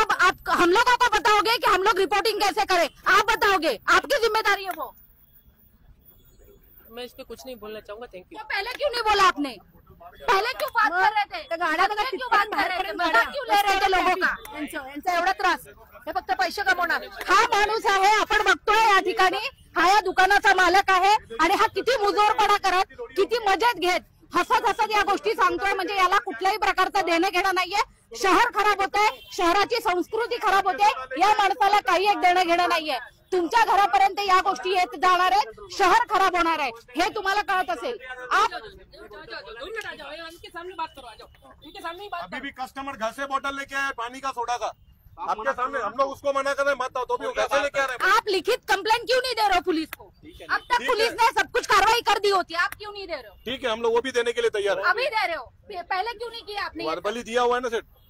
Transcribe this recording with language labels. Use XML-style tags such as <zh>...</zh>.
<hi>अब आप हम लोगों को बताओगे कि हम लोग रिपोर्टिंग कैसे करें? आप बताओगे, आपकी जिम्मेदारी है वो। मैं इस पे कुछ नहीं बोलना चाहूंगा। Thank you. तो पहले क्यों नहीं बोला आपने? पहले क्यों बात कर रहे थे?</hi> <mr>गाड्या बघा</mr> <hi>क्यों बात कर रहे थे? मजाक क्यों ले रहे थे लोगों का?</hi> <mr>यांचा एवढा त्रास. हे फक्त पैसे कमवणार. हा माणूस आहे, आपण बघतोय या ठिकाणी, हा या दुकानाचा मालक आहे आणि हा किती मुजोरपणा करत, किती मजेत घेत, हसत हसत या गोष्टी सांगतोय. म्हणजे याला कुठल्याही प्रकारचं देणं घेणं नाहीये. शहर खराब होत आहे, शहराची संस्कृती खराब होते, या माणसाला काही एक देणं घेणं नाहीये. तुमच्या घरापर्यंत या गोष्टी येत जाणार आहेत, शहर खराब होणार आहे, हे तुम्हाला कळत असेल.</mr> <hi>आप उनके सामने बात करो, आ जाओ उनके सामने ही बात अभी भी कस्टमर घर से बोतल लेके आए पानी का सोडा का आपके सामने. हम लोग उसको मना कर रहे हैं मत आओ, तो भी वो घर से लेके आ रहे हैं. आप लिखित कंप्लेंट क्यों नहीं दे रहे हो पुलिस को? अब तक पुलिस ने सब कुछ कार्रवाई कर दी होती, आप क्यों नहीं दे रहे हो? ठीक है हम लोग वो भी देने के लिए तैयार है. अभी दे रहे हो, पहले क्यों नहीं किया आपने? वर्बली दिया हुआ है ना सेठ.</hi>